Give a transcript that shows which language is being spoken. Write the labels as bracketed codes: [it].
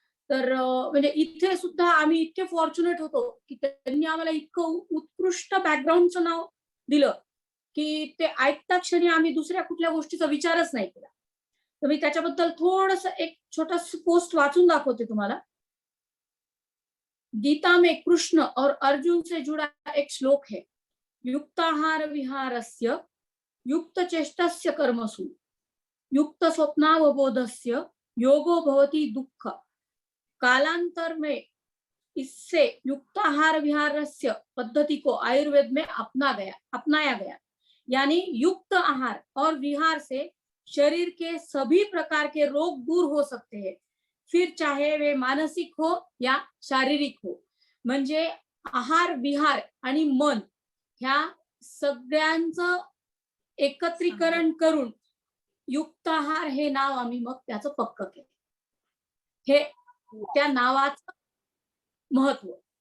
[mr] तर म्हणजे इथे सुद्धा आम्ही इतके फॉर्च्युनेट होतो की त्यांनी आम्हाला इतकं उत्कृष्ट बॅकग्राऊंडचं नाव दिलं की ते ऐकता क्षणी आम्ही दुसऱ्या कुठल्या गोष्टीचा विचारच नाही केला. तर मी त्याच्याबद्दल थोडस एक छोटस पोस्ट वाचून दाखवते तुम्हाला. [hi] गीता में कृष्ण और अर्जुन से जुड़ा एक श्लोक है, [sa] युक्ताहार विहारस्य युक्त चेष्टस्य कर्मसु युक्त स्वप्नावबोधस्य योगो भवति दुःख [hi] कालांतर में इससे युक्ताहार विहारस्य पद्धति को आयुर्वेद में अपनाया गया। यानी युक्त आहार और विहार से शरीर के सभी प्रकार के रोग दूर हो सकते हैं, फिर चाहे वे मानसिक हो या शारीरिक हो. [mr] म्हणजे आहार, विहार आणि मन ह्या सगळ्यांचं एकत्रीकरण करून युक्त आहार हे नाव आम्ही मग त्याचं पक्क केलं. हे त्या नावाचं महत्व.